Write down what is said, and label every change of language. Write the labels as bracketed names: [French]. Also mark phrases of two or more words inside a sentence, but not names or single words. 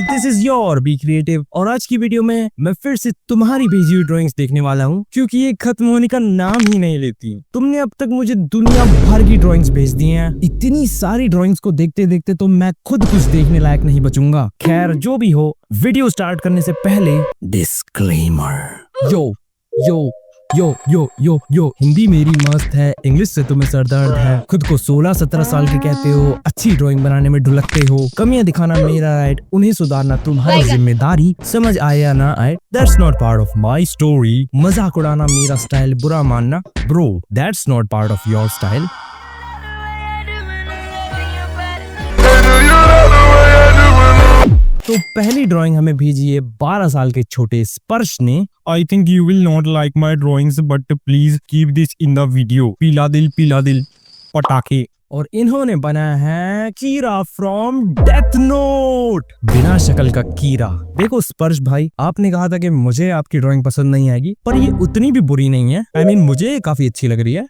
[English] This is your Be Creative [Hindi] और आज की वीडियो में मैं फिर से तुम्हारी भेजी हुई ड्राइंग्स देखने वाला हूँ, क्योंकि ये खत्म होने का नाम ही नहीं लेती। तुमने अब तक मुझे दुनिया भर की ड्राइंग्स भेज दी हैं। इतनी सारी ड्राइंग्स को देखते देखते तो मैं खुद कुछ देखने लायक नहीं बचूंगा। खैर जो भी हो, वीडियो स्टार्ट करने से पहले डिस्क्लेमर। यो यो यो यो यो यो हिंदी मेरी मस्त है, इंग्लिश से तुम्हें सरदर्द है। खुद को 16-17 साल के कहते हो, अच्छी ड्राइंग बनाने में ढुलकते हो। कमियां दिखाना मेरा राइट, उन्हें सुधारना तुम्हारी जिम्मेदारी। समझ आए या ना आए, [English] That's not part of my story. [Hindi] मजाक उड़ाना मेरा स्टाइल, बुरा मानना [English] bro that's not part of your style. [Hindi] तो पहली ड्राइंग हमें भेजी है 12 साल के छोटे स्पर्श ने। [English] I think you will not like my drawings but please keep this in the video. [Hindi] पीला दिल पटाखे। और इन्होंने बनाया है कीरा फ्रॉम डेथ नोट। बिना शक्ल का कीरा। देखो स्पर्श भाई, आपने कहा था कि मुझे आपकी ड्राइंग पसंद नहीं आएगी, पर ये उतनी भी बुरी नहीं है। [English] I mean, [Hindi] मुझे काफी अच्छी लग रही है।